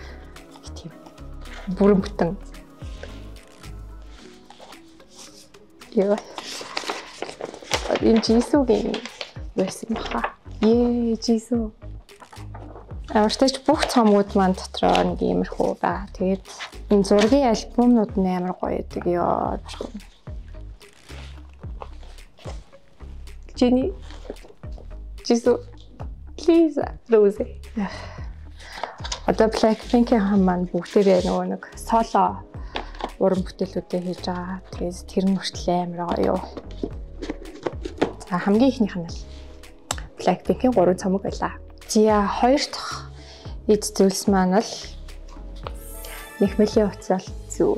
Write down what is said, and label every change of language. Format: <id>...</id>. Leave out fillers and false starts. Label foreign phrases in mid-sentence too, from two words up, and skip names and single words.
<mn>Нэг тийм бүрэн бүтэн. Яа. Энэ Jisoo-гийн байсан баха. Jisoo. Өөртөө бүх цомгууд маань дотроо нэг иймэрхүү байгаа. Тэгээд энэ зургийн альбомнууд нь амар гоё байдаг ёо. Jennie. Jisoo. Please Rose. Одоо Blackpink-ийн хам маань бүгдээрээ нөгөө нэг соло уран бүтээлүүдээ хийж байгаа. Тэгээд тэр нь хүртэл амар гоё ёо. Хамгийн ихнийх нь л Blackpink-ийн 3 цомог байлаа. За хоёр дахь эд зүйлс маань л нэхмэлийн уцаал зүү.</mn>